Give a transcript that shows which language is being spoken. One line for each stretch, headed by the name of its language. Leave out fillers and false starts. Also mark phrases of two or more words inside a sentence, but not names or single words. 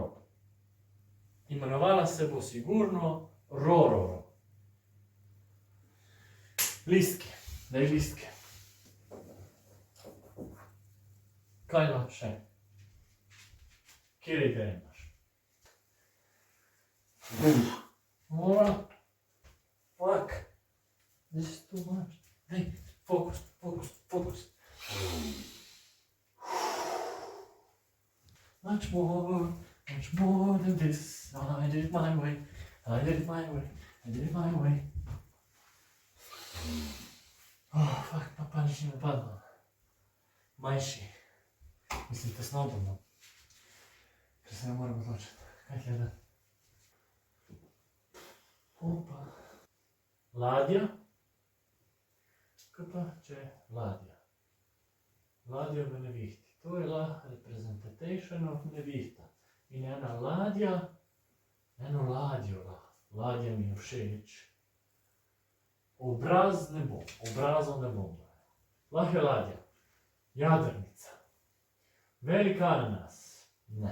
Slovenian: Imenovala se bo sigurno Rororo. Listke, daj listke. Kaj lahko še? Kjer ideje imaš?
English: Fuck. This is too much. Hey, focus, focus, focus. Much more than this. I did it my way. I did it my way. I did it my way. Oh, fuck,
Slovenian: pa palič mi padlo. Manjši. Mislim, tesno bom. Ker se ne moram odločiti. Kaj gledati? Opa. Ladja. Kaj pa, če je ladja? Ladja v nevihti. To je
English: representation of
Slovenian: nevihta. In ena ladja, eno ladjo lahko. Ladja mi je všeč. Obraz ne bom, obrazov ne bom. Lahko je ladja. Jadrnica. Velik ananas. Ne.